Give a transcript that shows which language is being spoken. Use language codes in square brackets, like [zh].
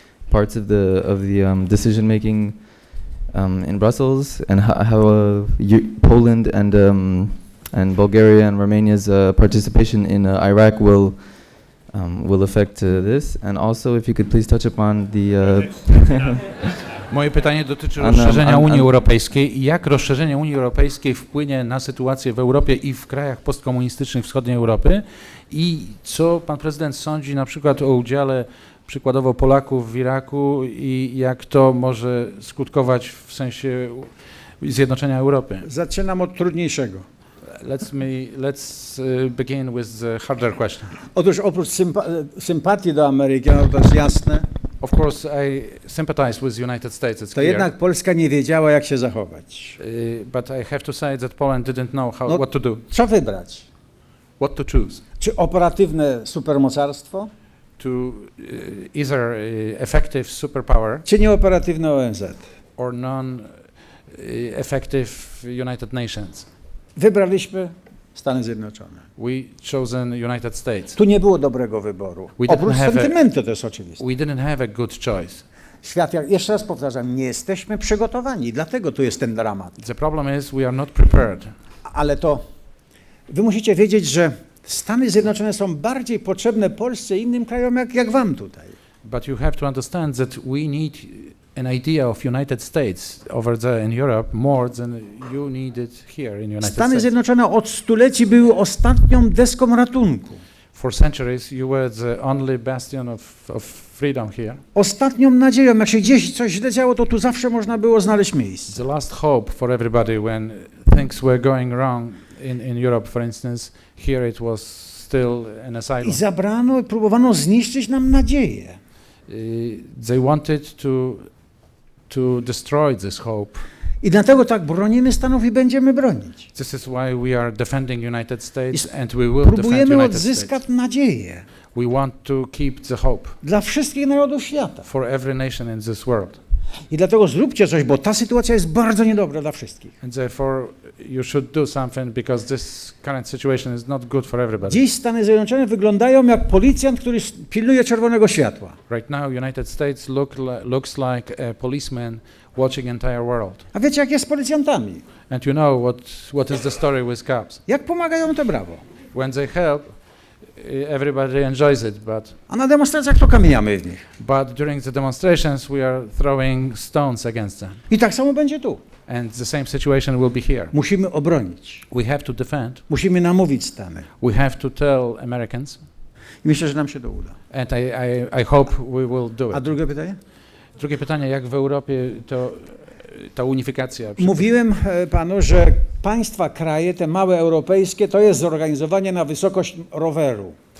[en] parts of the decision making in Brussels, and how Poland and Bulgaria and Romania's participation in Iraq will affect this, and also if you could please touch upon the [pl] Moje pytanie dotyczy rozszerzenia Unii Europejskiej i jak rozszerzenie Unii Europejskiej wpłynie na sytuację w Europie i w krajach postkomunistycznych wschodniej Europy i co pan prezydent sądzi na przykład o udziale przykładowo Polaków w Iraku i jak to może skutkować w sensie zjednoczenia Europy. Zaczynam od trudniejszego. [en] Let's begin with the harder question. [pl] Otóż oprócz sympatii do Ameryki, no to jest jasne, [en] Of course, I sympathize with the United States. It's clear. [pl] jednak Polska nie wiedziała, jak się zachować. [en] But I have to say that Poland didn't know what to do. [pl] Co wybrać? [en] What to choose? [pl] Czy operatywne supermocarstwo? [en] To either effective superpower [pl] Czy nieoperatywne ONZ? [en] or non-effective United Nations. [pl] Wybraliśmy Stany Zjednoczone. [en] We chosen United States. [pl] Tu nie było dobrego wyboru. Oprócz sentymentu to jest oczywiste. [en] We didn't have a good choice. [pl] Świat, jeszcze raz powtarzam, nie jesteśmy przygotowani, dlatego tu jest ten dramat. [en] The problem is we are not prepared. [pl] Ale to wy musicie wiedzieć, że Stany Zjednoczone są bardziej potrzebne Polsce i innym krajom jak wam tutaj. [en] But you have to understand that we need an idea of United States over there in Europe more than you need it here in United States. [pl] Stany Zjednoczone od stuleci były ostatnią deską ratunku. [en] For centuries you were the only bastion of freedom here. [pl] Ostatnią nadzieją, jak się gdzieś coś źle działo, to tu zawsze można było znaleźć miejsce. [en] The last hope for everybody when things were going wrong in Europe, for instance, here it was still an asylum. [pl] I zabrano i próbowano zniszczyć nam nadzieję. [en] They wanted to destroy this hope. [pl] I dlatego tak bronimy Stanów i będziemy bronić. [en] This is why we are defending United States and we will defend [pl] próbujemy [en] United [pl] odzyskać [en] States. [pl] nadzieję [en] We want to keep the hope [pl] dla wszystkich narodów świata. [en] for every nation in this world. [pl] I dlatego zróbcie coś, bo ta sytuacja jest bardzo niedobra dla wszystkich. [en] And therefore you should do something because this current situation is not good for everybody. [pl] Dziś Stany Zjednoczone wyglądają jak policjant, który pilnuje czerwonego światła. [en] Right now United States looks like a policeman watching entire world. [pl] A wiecie, jak jest z policjantami? [en] And you know what is the story with cops. [pl] Jak pomagają, to brawo. [en] When they help, everybody enjoys it, [pl] A na demonstracjach to kamieniamy w nich. [en] but during the demonstrations we are throwing stones against them. [pl] I tak samo będzie tu. [en] And the same situation will be here. [pl] Musimy obronić. [en] We have to defend. [pl] Musimy namówić Stany. [en] We have to tell Americans. [pl] I myślę, że nam się to uda. [en] And I hope we will do [pl] A [en] it. [pl] drugie pytanie? Drugie pytanie, jak w Europie to ta unifikacja. Mówiłem panu, że państwa, kraje, te małe europejskie, to jest zorganizowanie na wysokość roweru.